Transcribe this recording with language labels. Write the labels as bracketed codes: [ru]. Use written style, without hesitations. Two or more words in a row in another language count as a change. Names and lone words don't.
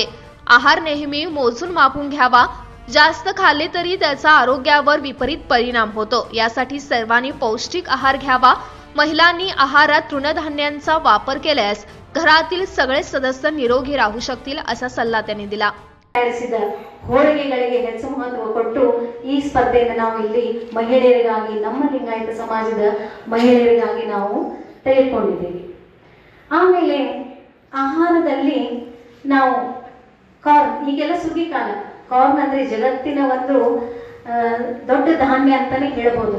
[mr] आहार नेहमी मोजून मापून घ्यावा। जास्त खाल्ले तरी त्याचा आरोग्यावर विपरीत परिणाम होतो। यासाठी सर्वांनी पौष्टिक आहार घ्यावा। महिलांनी आहारात तृणधान्यांचा वापर केल्यास घरातील सगळे सदस्य निरोगी राहू शकतील असा सल्ला त्यांनी दिला। [kn] ಹೋಳಿಗೆಗಳಿಗೆ ಹೆಚ್ಚು ಮಹತ್ವ ಕೊಟ್ಟು ಈ ಸ್ಪರ್ಧೆಯನ್ನು ನಾವು ಇಲ್ಲಿ ಮಹಿಳೆಯರಿಗಾಗಿ ನಮ್ಮ ಲಿಂಗಾಯತ ಸಮಾಜದ ಮಹಿಳೆಯರಿಗಾಗಿ ನಾವು ತೆಗೆದುಕೊಂಡಿದ್ದೇವೆ। ಆಮೇಲೆ ಆಹಾರದಲ್ಲಿ ನಾವು ಕಾರ್ನ್, ಈಗೆಲ್ಲ ಸುಗ್ಗಿ ಕಾಲ, ಕಾರ್ನ್ ಅಂದ್ರೆ ಜಗತ್ತಿನ ಒಂದು ದೊಡ್ಡ ಧಾನ್ಯ ಅಂತಾನೆ ಹೇಳಬಹುದು।